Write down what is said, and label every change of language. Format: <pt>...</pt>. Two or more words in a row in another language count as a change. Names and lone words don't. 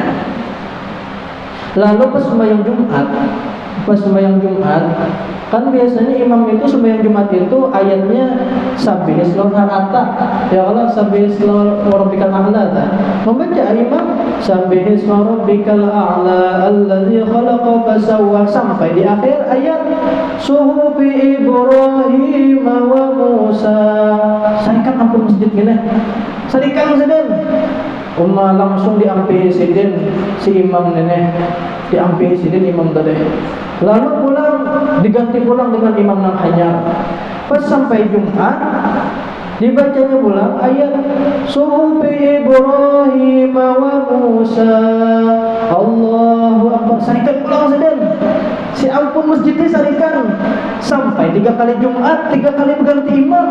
<bjn>Lalu pas sembahyang Jumat, kan biasanya imam itu sembahyang Jumat itu ayatnya Sabbihis Ata.</bjn> <ar>يا الله، سبح اسم ربك الأعلى.</ar> <bjn>Membaca imam</bjn> <ar>سبح اسم ربك الأعلى الذي خلق فسوى</ar> <bjn>sampai di akhir ayat</bjn> <ar>صحف إبراهيم وموسى.</ar> <bjn>Saya kan ampun masjid gini. Sadikan sidin langsung diambil sidin si imam nenek diambil sidin imam tadi lalu pulang diganti pulang dengan imam nang hanyar pas sampai Jumat dibacanya pulang ayat</bjn> <ar>صحف إبراهيم وموسى الله أكبر</ar> <bjn>sadikan pulang sidin si ampun masjidnya sadikan sampai 3 kali Jumat 3 kali berganti imam.</bjn>